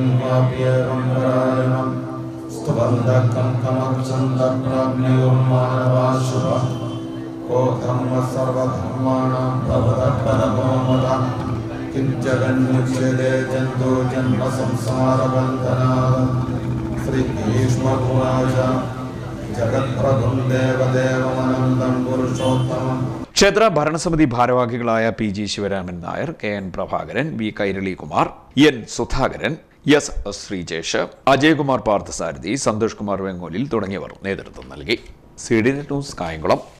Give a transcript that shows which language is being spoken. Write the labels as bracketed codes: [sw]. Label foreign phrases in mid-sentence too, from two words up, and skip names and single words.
[sa] वाप्येकं परायणं स्तुवन्तः कं कमक्षन्तः प्राप्नुयुः मानवाः शुभः को धर्म सर्वधर्माणां भवतः परमो मतः किञ्चगन्मुच्यते जन्तो जन्म संसारबन्धनात् श्री भीष्म उवाच जगत्प्रभुं देवदेवमनन्तं पुरुषोत्तमम्. [ml] ക്ഷേത്ര ഭരണസമിതി ഭാരവാഹികളായ പി ജി ശിവരാമൻ നായർ, കെ എൻ പ്രഭാകരൻ, വി കൈരളി കുമാർ, എൻ സുധാകരൻ, എസ് ശ്രീജേഷ്, അജയകുമാർ പാർത്ഥസാരഥി, സന്തോഷ് കുമാർ വെങ്ങോലിൽ തുടങ്ങിയവർ നേതൃത്വം നൽകി. CDNet ന്യൂസ് കായംകുളം.